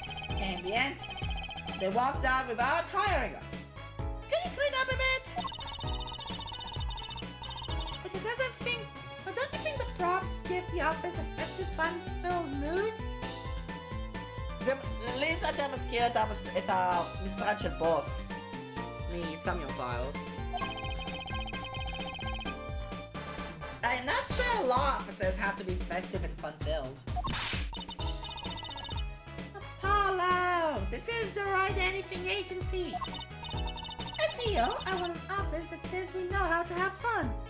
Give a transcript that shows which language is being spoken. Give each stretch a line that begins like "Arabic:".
English: And in the end, they walked out without hiring us. Can you clean up a bit? But don't you think the props give the office a festive, fun-filled mood?
Hebrew: לי זה יותר מזכיר את המשרד של בוס מסמיון פיילס.
English: I'm not sure law offices have to be festive and fun-filled. Apollo, this is the right anything agency. As CEO, I want an office that says we know how to have fun.